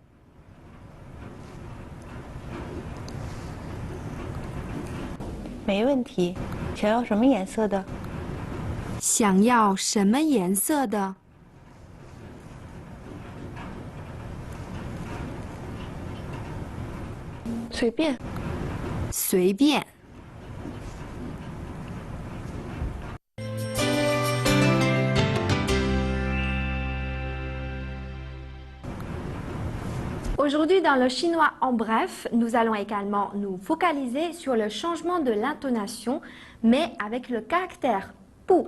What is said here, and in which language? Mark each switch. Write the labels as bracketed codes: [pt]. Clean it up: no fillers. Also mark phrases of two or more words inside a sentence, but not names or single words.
[zh] 没问题。想要什么颜色的？想要什么颜色的？随便。随便。 [fr] Aujourd'hui, dans le chinois en bref, nous allons également nous focaliser sur le changement de l'intonation, mais avec le caractère pou.